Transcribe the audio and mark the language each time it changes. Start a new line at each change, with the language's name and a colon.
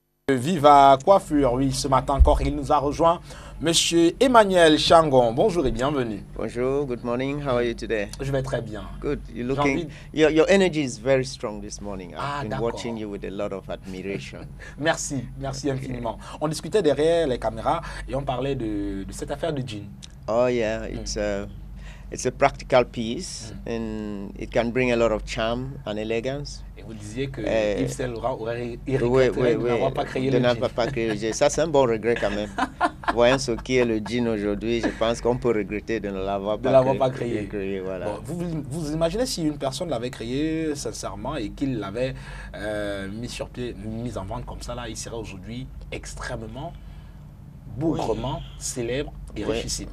French: Viva Coiffure, oui, ce matin encore, il nous a rejoint Monsieur Emmanuel Changon. Bonjour et bienvenue. Bonjour,
English: good morning. How are you today?
French: Je vais très bien.
English: Good. You're looking. Your energy is very strong this morning. I've been watching you with a lot of admiration.
French: Merci, merci infiniment. On discutait derrière les caméras et on parlait de cette affaire de jean.
English: Oh yeah, it's a practical piece and it can bring a lot of charm and elegance.
French: Et vous disiez que Yves Saint Laurent aurait regretté de n'avoir pas créé le jean. Pas créé le jean. Ça, c'est un bon regret quand même. Voyant ce qui est le jean aujourd'hui, je pense qu'on peut regretter de ne l'avoir pas créé. Voilà. Bon, vous imaginez si une personne l'avait créé sincèrement et qu'il l'avait mis sur pied, mis en vente comme ça, là, il serait aujourd'hui extrêmement bougrement célèbre et richissime.